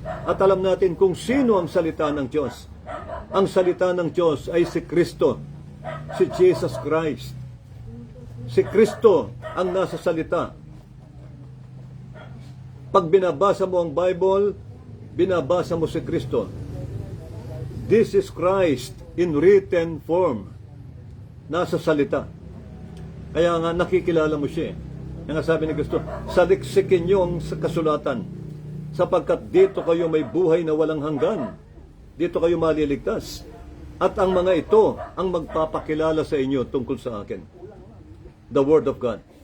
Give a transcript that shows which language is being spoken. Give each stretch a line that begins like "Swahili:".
Filipino: At alam natin kung sino ang salita ng Diyos. Ang salita ng Diyos ay si Kristo, si Jesus Christ. Si Kristo ang nasa salita. Pag binabasa mo ang Bible, binabasa mo si Kristo.
English: This is Christ in written form.
Filipino: Nasa salita. Kaya nga nakikilala mo siya. Kaya nga sabi ni Kristo, saliksikin niyo ang kasulatan, sapagkat dito kayo may buhay na walang hanggan. Dito kayo maliligtas. At ang mga ito ang magpapakilala sa inyo tungkol sa akin.
English: The Word of God.